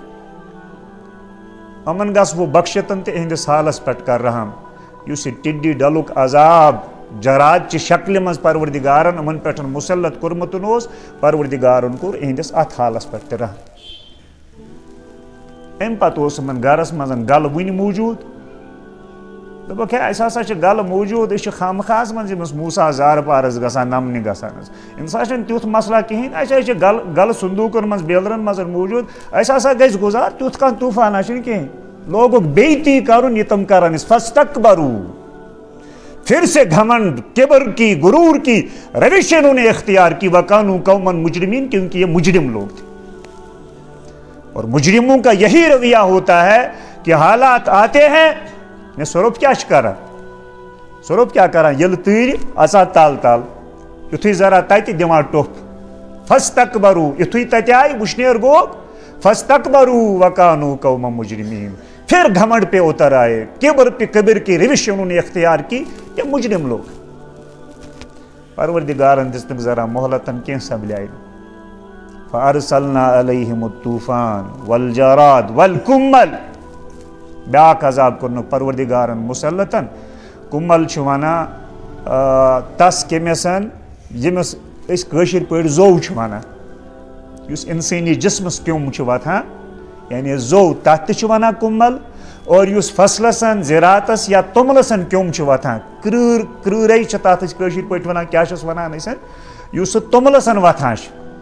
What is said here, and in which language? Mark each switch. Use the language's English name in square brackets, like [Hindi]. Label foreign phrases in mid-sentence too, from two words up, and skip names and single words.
[Kashmiri] یِمن گژھ بہٕ بخشتن تہٕ یِہنٛدِس حالس پٮ۪ٹھ کر رحم یُس یہِ ٹِڈی ڈلُک عذاب جراد چہِ شکلہِ منٛز پروردِگارن یِمن پٮ۪ٹھ مُسلط کوٚرمُت اوس پروردِگارن کوٚر یِہنٛدِس اتھ حالس پٮ۪ٹھ تہِ رحم امہِ پتہٕ اوس یِمن گرس منٛز گلہٕ وُنہِ موٗجوٗد دوٚپُکھ ہے اَسہِ ہسا چھِ گلہٕ موٗجوٗد أسۍ چھِ خامخاہس منٛز ییٚمِس موسیٰ زارٕ پارس گژھان نمنہِ گژھان حظ أمِس ہسا چھُنہٕ تیُتھ مسلہ کِہینۍ اَسہِ حظ چھِ گلہٕ صندوٗقن منٛز بیلرن منٛز موٗجوٗد اَسہِ ہسا گژھِ گُزار تیُتھ کانٛہہ طوٗفانا چھُنہٕ کِہینۍ لوگُکھ بیٚیہِ تی کرُن یہِ تِم کران ٲسۍ فستکبرو [Urdu] پھر سے گھمنڈ کبر کی غرور کی روش انہوں نے اختیار کی [Arabic] وکانو قومن مجرمین [Urdu] کیونکہ یہ مجرم لوگ تھے اور مجرموں کا یہی رویہ ہوتا ہے کہ حالات آتے ہیں میں [Kashmiri] سوروپ کیا کران سوروپ کیا کران یل تیر اژان تال تال یتھُے ذرا تتہِ دِوان ٹوٚپھ فستکبرو یتھُے تتہِ آیہِ وُشنیر گوٚو [Arabic] فستکبرو وکانو قومن مجرمین [Urdu] پھر گھمنڈ پہ اتر آئے کبر کی روش انہوں نے اختیار کی یہ مجرم لوگ [Kashmiri] پروردگارن دِژ تٔمۍ ذرا مہلتن کینٛہہ سمبلیاے نہٕ [Arabic] فارسلنا علیہم الطوفان والجراد والکمل [Kashmiri] بیاکھ عذاب کوٚرنُکھ پروردگارن مسلطن کُمل چھُ ونان تس کٔمِس ییٚمِس أسۍ کٲشِر پٲٹھۍ زوٚو چھِ ونان یُس انسٲنی جسمس کیوٚم چھُ وتھان یعنی زوٚو تتھ تہِ چھِ ونان کُمل اور یُس فصلس زِراعتس یا توٚملس کیوٚم چھُ وتھان کرۭرے چھِ تتھ أسۍ کٲشِر پٲٹھۍ ونان کیاہ چھِس ونان أسۍ یُس سُہ توٚملس وتھان چھُ